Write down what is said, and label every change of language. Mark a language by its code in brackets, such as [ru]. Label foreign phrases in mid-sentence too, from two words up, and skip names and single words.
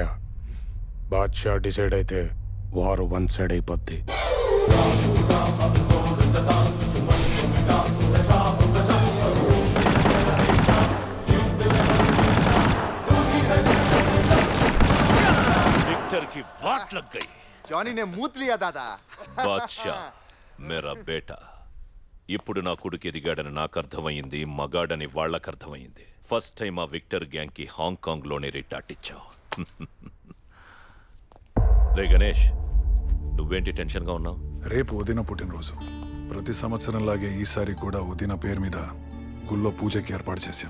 [te] बादशाह डिसाइड అయితే వారు [en] one side [te] అయిపోద్ది. [hi] विक्टर की वाट लग गई. जानी ने मूत लिया दादा. बादशाह मेरा बेटा. [te] ఇప్పుడు నా కొడుకు ఎదిగాడని నాకు అర్థమైంది, మగాడని వాళ్ళకు అర్థమైంది. [en] first time [te] ఆ విక్టర్ గ్యాంగ్ కి హాంకాంగ్ లోనే రిటార్టిచ్చావు. రే గణేష్, నువ్వేంటి టెన్షన్ గా ఉన్నావు? రేపు ఉదిన పుట్టినరోజు. ప్రతి సంవత్సరంలాగే ఈసారి కూడా ఉదిన పేరు మీద గుళ్ళో పూజకి ఏర్పాటు చేశాం.